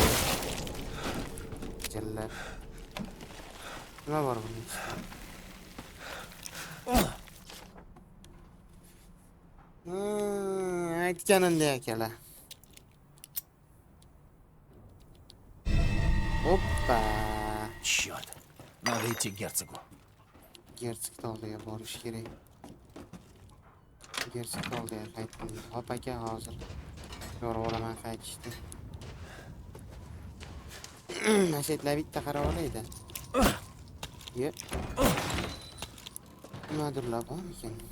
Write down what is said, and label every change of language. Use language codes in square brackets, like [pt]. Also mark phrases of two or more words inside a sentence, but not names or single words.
[uz] Cellat. Nima bor bunun ichida? Aytganimdek akalar. Hoppa. [ru] Черт. Надо идти к герцогу. [uz] Gersik oldiga borish kerak. Gersik oldiga qaytdim. Hop aka hozir. Yorib olaman qaytishdi. Nashetlar bitta qarab olaydi. Ye. Nimadirlar bor ekan?